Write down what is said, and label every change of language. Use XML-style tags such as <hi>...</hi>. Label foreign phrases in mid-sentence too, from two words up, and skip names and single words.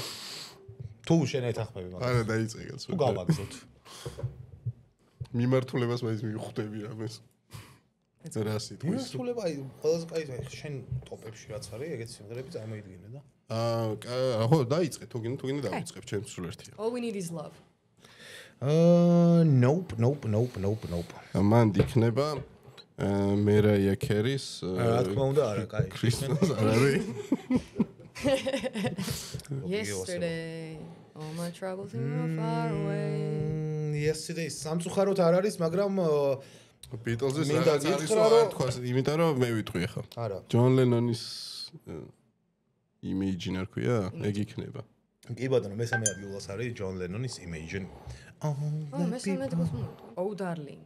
<ka>თუ შენ ეთახმები მაგას. არა დაიწყე კაც. თუ გავაგზოთ. მიმართულებას მაინც მიხვდები ამას. რა სიტყვის. მიმართულება აი ყველაზე კაი შენ ტოპებში რაც არის, ეგეთ სიმღერები წარმოიდგინე და. ხო დაიწყე, თუ გინდა დავიწყებ, ჩემს სულ ერთია.</ka> <en>All we need is love. Nope.</en> <ka>მან იქნება მერაია კერის რა თქმა უნდა არა, კაი. ქრისტოს არ არის.</ka> <en>Yesterday all my troubles were far away.</en> <ka>Yesterday სამწუხაროდ არ არის, მაგრამ ბიტლზის მინდა რაღაც არის გითხრა, რა თქვა, იმიტომ რომ მე ვიტყვი ახლა. არა. ჯონ ლენონის Imagine არქვია, ეგ იქნება. კი ბატონო, მესამე ადგილას არის ჯონ ლენონის Imagine. მესამე ადგილს მოუწევ.</ka> <en>Oh darling.</en>